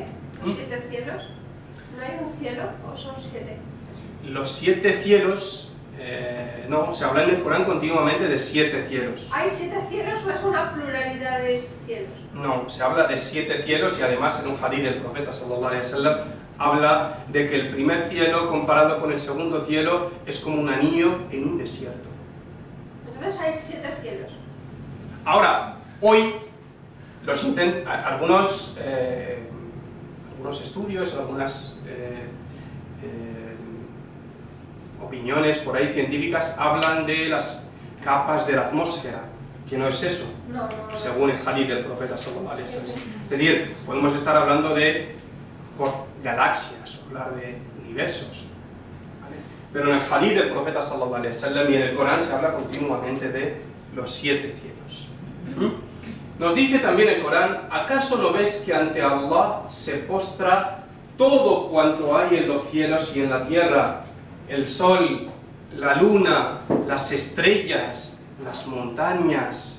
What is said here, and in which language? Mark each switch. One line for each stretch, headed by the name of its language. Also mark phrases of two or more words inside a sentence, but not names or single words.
Spanish: ¿Los 7 cielos? ¿No hay un cielo o son 7? Los 7 cielos, no, se habla en el Corán continuamente de 7 cielos. ¿Hay 7 cielos o es una pluralidad de cielos? No, se habla de 7 cielos y además en un hadith del profeta
Arabic: صلى الله عليه وسلم
Spanish: habla de que el primer cielo comparado con el segundo cielo es como un anillo en un desierto. Entonces hay 7 cielos. Ahora, hoy algunos estudios, algunas opiniones por ahí científicas hablan de las capas de la atmósfera, que no es eso, No. según el hadith del profeta
Arabic: صلى الله عليه وسلم.
Spanish: Es decir, podemos estar hablando de galaxias, hablar de universos, ¿vale? Pero en el hadith del profeta
Arabic: صلى الله عليه وسلم
Spanish: y en el Corán se habla continuamente de los 7 cielos. Nos dice también el Corán, ¿acaso no ves que ante Allah se postra todo cuanto hay en los cielos y en la tierra? El sol, la luna, las estrellas, las montañas.